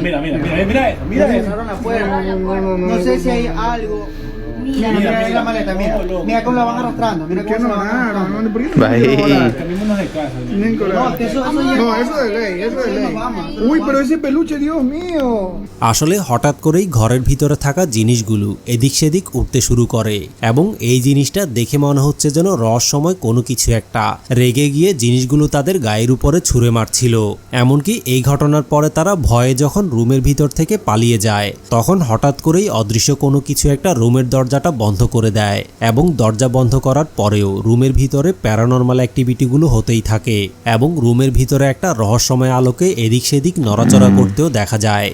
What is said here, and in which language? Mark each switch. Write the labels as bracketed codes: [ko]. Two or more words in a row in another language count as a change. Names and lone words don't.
[es] mira, mira, mira, mira eso, mira Ya eso. cerraron la puerta. no, No sé si hay algo. Mira, mira, Mira, mira la mira. maleta, mira. No, loco. Mira cómo la van arrastrando, mira ¿Por qué cómo no se la van agarran? arrastrando. ¿Por qué no Bahí. quieren volar? Cambiémonos de casa. Tienen No, coraje. que eso ya... No, eso de ley, eso de Nos ley. vamos. Uy, pero ese peluche, Dios mío. [bn] আসলে হঠাৎ করেই ঘরের ভিতরে থাকা জিনিসগুলো এদিক সেদিক উঠতে শুরু করে, এবং এই জিনিসটা দেখে মনে হচ্ছে যেন রহস্যময় কোনো কিছু একটা রেগে গিয়ে জিনিসগুলো তাদের গায়ের উপরে ছুঁড়ে মারছিল। এমনকি এই ঘটনার পরে তারা ভয়ে যখন রুমের ভিতর থেকে পালিয়ে যায়, তখন হঠাৎ করেই অদৃশ্য কোনো কিছু একটা রুমের দরজাটা বন্ধ করে দেয়, এবং দরজা বন্ধ করার পরেও রুমের ভিতরে [en] paranormal activities [bn] হতেই থাকে, এবং রুমের ভিতরে একটা রহস্যময় আলোকে এদিক সেদিক নড়াচড়া করতেও দেখা যায়।